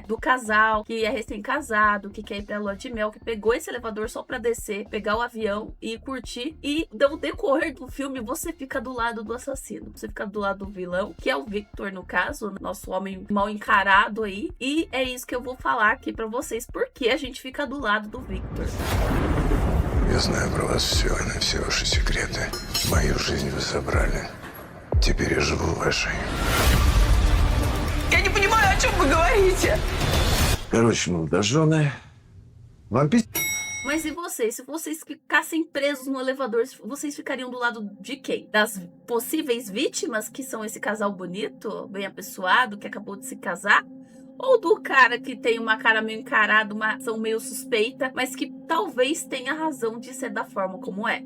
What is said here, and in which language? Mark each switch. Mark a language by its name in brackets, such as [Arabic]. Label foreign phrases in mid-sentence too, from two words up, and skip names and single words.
[Portuguese] Do casal, que é recém-casado, que quer ir pra lua de mel, que pegou esse elevador só pra descer, pegar o avião e curtir. E no decorrer do filme, você fica do lado do assassino. Você fica do lado do vilão, que é o Victor, no caso, nosso homem mal encarado aí. E é isso que eu vou falar aqui pra vocês, porque a gente fica do lado do Victor. [Russian] Я знаю про вас все и все ваши секреты. Мою жизнь вы забрали. Теперь я живу вашей. Я не понимаю, о чем вы говорите. Короче, молодожены. Вам [Portuguese] Mas e vocês? Se vocês ficassem presos no elevador, vocês ficariam do lado de quem? Das possíveis vítimas, que são esse casal bonito, bem apessoado, que acabou de se casar? Ou do cara que tem uma cara meio encarada, uma ação meio suspeita, mas que talvez tenha razão de ser da forma como é?